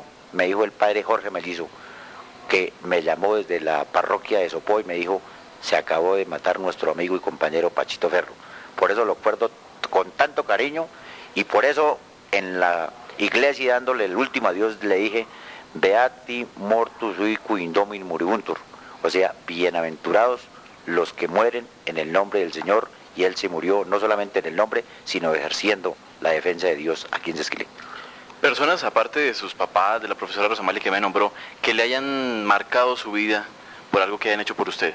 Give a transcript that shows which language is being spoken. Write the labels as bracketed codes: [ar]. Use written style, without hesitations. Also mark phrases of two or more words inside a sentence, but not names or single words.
[es] Me dijo el padre Jorge Melizo, que me llamó desde la parroquia de Sopó y me dijo, se acabó de matar nuestro amigo y compañero Pachito Ferro. Por eso lo acuerdo con tanto cariño y por eso en la iglesia dándole el último adiós le dije, [la] Beati mortus uique in domine moribuntur, [es] o sea, bienaventurados los que mueren en el nombre del Señor, y él se murió no solamente en el nombre, sino ejerciendo la defensa de Dios aquí en Sesquilé. Personas, aparte de sus papás, de la profesora Rosamali que me nombró, que le hayan marcado su vida por algo que hayan hecho por usted.